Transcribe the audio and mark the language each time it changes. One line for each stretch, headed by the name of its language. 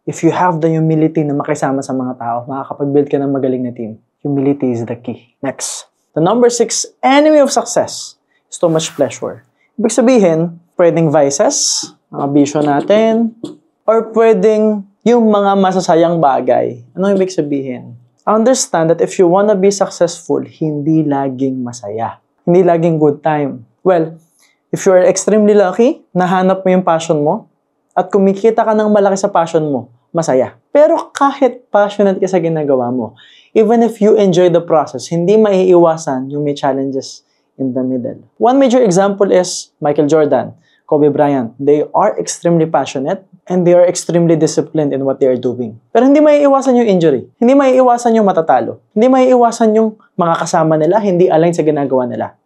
English: If you have the humility
Filipino: na makisama sa mga tao, makakapag-build ka ng magaling na team.
English: Humility is the key. Next. The number 6 enemy of success is too much pleasure.
Filipino: Ibig sabihin, pwedeng vices, mga bisyo natin, or pwedeng yung mga masasayang bagay. Ano ibig sabihin?
English: Understand that if you wanna be successful,
Filipino: hindi laging masaya. Hindi laging good time.
English: Well, if you are extremely lucky,
Filipino: nahanap mo yung passion mo, at kumikita ka ng malaki sa passion mo, masaya. Pero kahit passionate ka sa ginagawa mo,
English: even if you enjoy the process,
Filipino: hindi maiiwasan yung may challenges in the middle.
English: One major example is Michael Jordan, Kobe Bryant. They are extremely passionate and they are extremely disciplined in what they are doing.
Filipino: Pero hindi maiiwasan yung injury. Hindi maiiwasan yung matatalo. Hindi maiiwasan yung mga kasama nila, hindi align sa ginagawa nila.